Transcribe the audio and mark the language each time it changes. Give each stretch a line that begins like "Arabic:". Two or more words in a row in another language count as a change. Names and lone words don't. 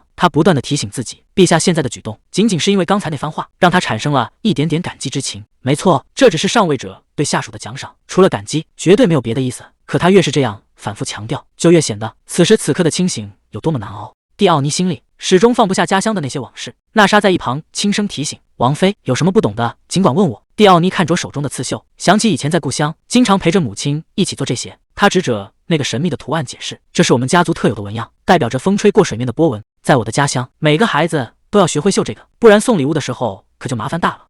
Chinese: 他不斷地提醒自己，陛下現在的舉動僅僅是因為剛才那番話，讓他產生了一點點感激之情。沒錯，這只是上位者對下屬的獎賞，除了感激，絕對沒有別的意思。可他越是這樣反覆強調，就越顯得此時此刻的清醒有多麼難熬。蒂奧尼心裡始終放不下家鄉的那些往事。娜莎在一旁輕聲提醒：“王妃，有什麼不懂的，儘管問我。” 蒂奧尼看着手中的刺繡，想起以前在故鄉經常陪着母親一起做這些。他指着那個神秘的圖案解釋：“這是我們家族特有的紋樣，代表着風吹過水面的波紋。在我的家鄉，每個孩子都要學會繡這個，不然送禮物的時候可就麻煩大了。”